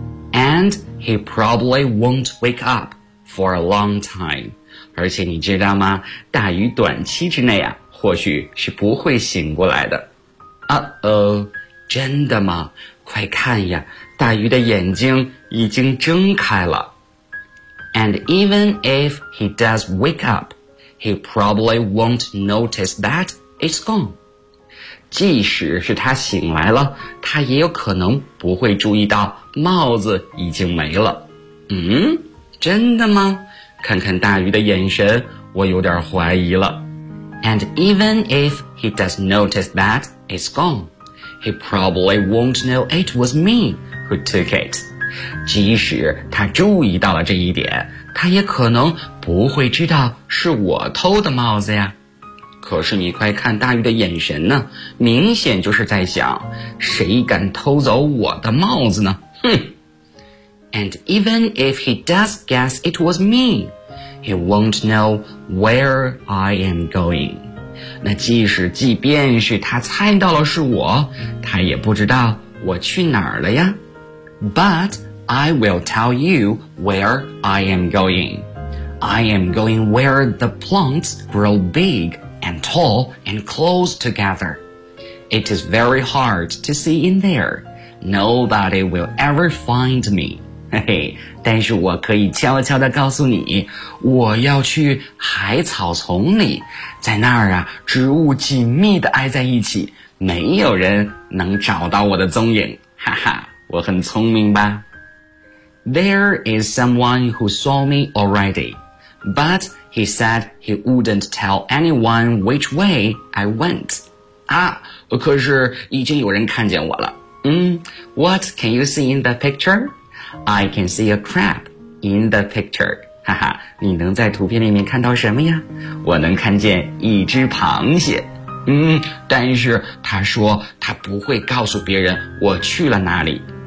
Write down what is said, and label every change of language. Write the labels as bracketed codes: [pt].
[en] And he probably won't wake up for a long time. [zh] 而且你知道吗？大鱼短期之内啊，或许是不会醒过来的。 Uh-oh, 真的吗？快看呀，大鱼的眼睛已经睁开了。 [en] And even if he does wake up, he probably won't notice that it's gone. [zh] 即使是他醒来了，他也有可能不会注意到帽子已经没了。嗯，真的吗？看看大鱼的眼神，我有点怀疑了。 [en] And even if he does notice that it's gone, he probably won't know it was me who took it. [zh] 即使他注意到了这一点，他也可能不会知道是我偷的帽子呀。可是你快看大鱼的眼神呢，明显就是在想，谁敢偷走我的帽子呢？哼。 [en] And even if he does guess it was me, he won't know where I am going. [zh] 那即便是他猜到了是我，他也不知道我去哪儿了呀。 [en] But I will tell you where I am going. I am going where the plants grow big and tall and close together. It is very hard to see in there. Nobody will ever find me. [zh] 但是我可以悄悄地告诉你，我要去海草丛里，在那儿啊，植物紧密地挨在一起，没有人能找到我的踪影，哈哈，我很聪明吧。 [en] There is someone who saw me already, but he said he wouldn't tell anyone which way I went. [zh] 啊，可是已经有人看见我了。 [en] What can you see in the picture? I can see a crab in the picture. [zh] 哈哈，你能在图片里面看到什么呀？我能看见一只螃蟹。但是他说他不会告诉别人我去了哪里。